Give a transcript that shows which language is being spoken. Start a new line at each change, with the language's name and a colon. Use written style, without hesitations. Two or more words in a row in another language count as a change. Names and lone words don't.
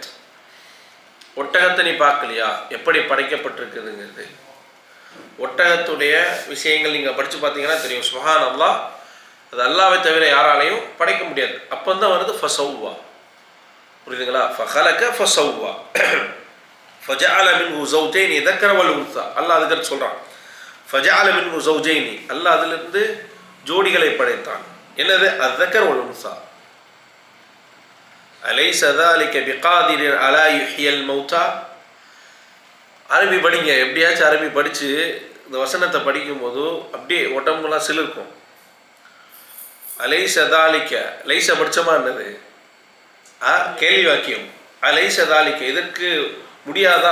Tamil: ஒட்டகத்தை நீ பார்க்கலையா எப்படி படைக்கப்பட்டிருக்குதுங்கிறது? ஒட்டகத்துடைய விஷயங்கள் நீங்கள் படித்து பார்த்தீங்கன்னா தெரியும். சுப்ஹானல்லாஹ், அது அல்லாஹ்வை தவிர யாராலையும் படைக்க முடியாது. அப்போ தான் வருது ஃபஸவ்வா. புரியுதுங்களா?
Arabic: فخلق فسوى فجعل منه الزوجين ذكر والأنثى.
Tamil: அல்லாஹ் அதுக்கு சொல்கிறான்
Arabic: فجعل منه الزوجين,
Tamil: அல்லாஹ் அதிலிருந்து ஜோடிகளை படைத்தான். என்னது?
Arabic: الذكر والأنثى. அலைஸ ذلك بقادر على يحيي الموتى.
Tamil: அரபி படிங்க, எப்படியாச்சும் அரபி படித்து இந்த வசனத்தை படிக்கும்போது அப்படியே உடம்புலாம் சிலிருக்கும்.
Arabic: أليس ذلك,
Tamil: லைஸ படித்தமா என்னது? கேள்வி வாக்கியம்.
Arabic: أليس ذلك,
Tamil: இதற்கு முடியாதா?